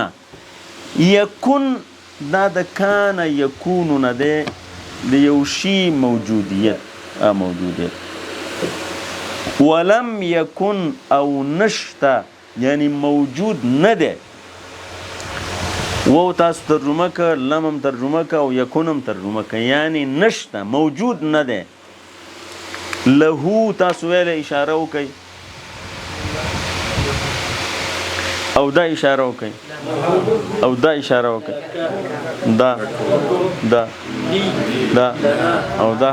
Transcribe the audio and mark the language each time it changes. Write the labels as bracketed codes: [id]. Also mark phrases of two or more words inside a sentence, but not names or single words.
[ps] یکن دا د کان یکونو نه دی، د یو شي موجودیت. [ar] ولم یکن [ps] او نشته یعنی موجود نه دی. و تاسو ترجمه که، لم هم ترجمه که او یکن هم ترجمه که، یعنی نشته، موجود نه دی. له تاسو ویله اشاره وکئ او دا اشاره وکئ او دا اشاره وکئ، دا او دا.